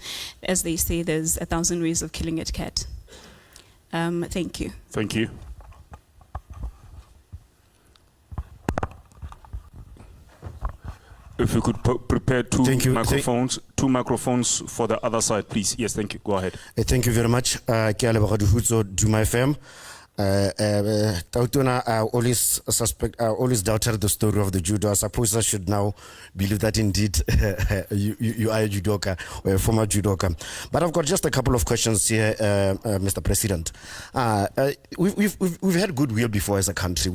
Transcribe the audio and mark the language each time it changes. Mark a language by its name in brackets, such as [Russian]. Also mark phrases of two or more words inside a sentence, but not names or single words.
[English] As they say, there's 1,000 ways of killing a cat. Thank you. Thank you. If you could prepare two microphones for the other side, please. Yes, thank you. Go ahead. Thank you very much. Duma FM. Tautona, I always doubted the story of the judo. I suppose I should now believe that indeed you are a judoka or a former judoka. But I've got just a couple of questions here, Mr. President. We've had goodwill before as a country.